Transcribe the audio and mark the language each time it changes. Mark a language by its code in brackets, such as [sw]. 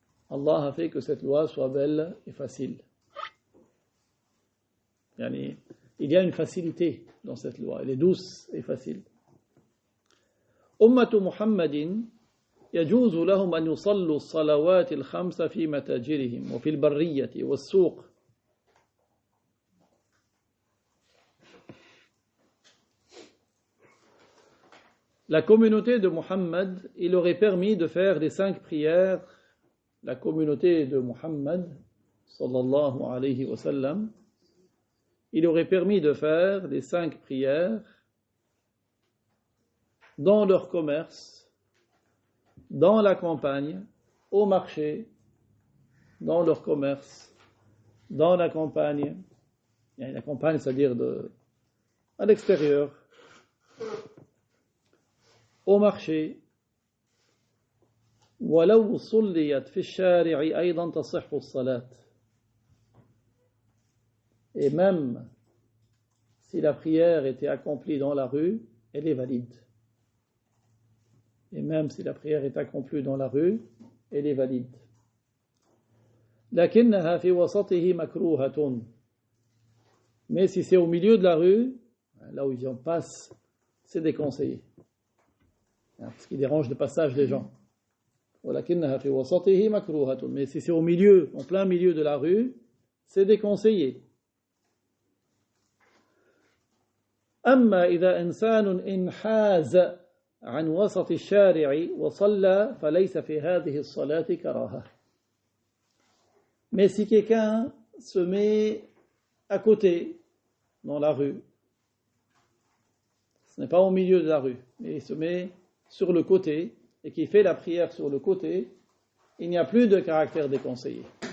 [fr] Allah a fait que cette loi soit belle et facile. Yani, il y a une facilité dans cette loi. Elle est douce et facile. [ar] أمة محمد يجوز لهم أن يصلوا الصلوات الخمس في متاجرهم وفي البرية والسوق. [fr] La communauté de Muhammad, il aurait permis de faire les 5 prières. La communauté de Muhammad, [ar] sallallahu alayhi wa sallam, [fr] il aurait permis de faire les 5 prières dans leur commerce, dans la campagne, au marché, dans leur commerce, dans la campagne. La campagne, c'est-à-dire à l'extérieur, au marché. [ar] ولو صليت في الشارع أيضا تصح الصلاة. [fr] Et même si la prière était accomplie dans la rue, elle est valide. Et même si la prière est accomplie dans la rue, elle est valide. [ar] لكنها في وسطه مكروهة. [fr] Mais si c'est au milieu de la rue, là où ils en passent, c'est déconseillé. Parce qu'il dérange le passage des gens. [ar] ولكنها في وسطه مكروهة. [fr] Mais si c'est au milieu, en plein milieu de la rue, c'est déconseillé. [ar] أما إذا إنسان انحاز عن وسط الشارع وصلى فليس في هذه الصلاة كراهة. [fr] Mais si quelqu'un se met à côté dans la rue, ce n'est pas au milieu de la rue, mais il se met sur le côté et qui fait la prière sur le côté, il n'y a plus de caractère déconseillé.